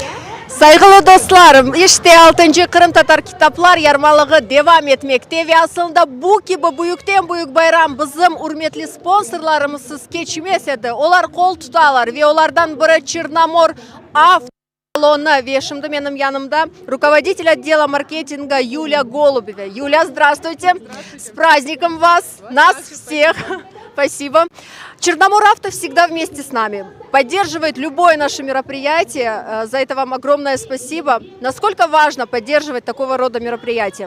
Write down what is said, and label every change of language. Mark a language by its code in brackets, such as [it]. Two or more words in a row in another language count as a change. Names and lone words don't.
[crh] Saygılı dostlarım, işte 6. Kırım Tatar kitaplar yarmalığı devam etmekte ve aslında bu gibi büyükten büyük bayram bizim hürmetli sponsorlarımızsız geçmez edi. Onlar kol tutarlar ve onlardan biri Черномор Автосалоны. Ve şimdi benim yanımda [ru] руководитель отдела маркетинга [crh] Юлия Голубева. [ru] Юля, здравствуйте. С праздником вас, нас всех. Спасибо. Черномор Авто всегда вместе с нами. Поддерживает любое наше мероприятие. За это вам огромное спасибо. Насколько важно поддерживать такого рода мероприятия?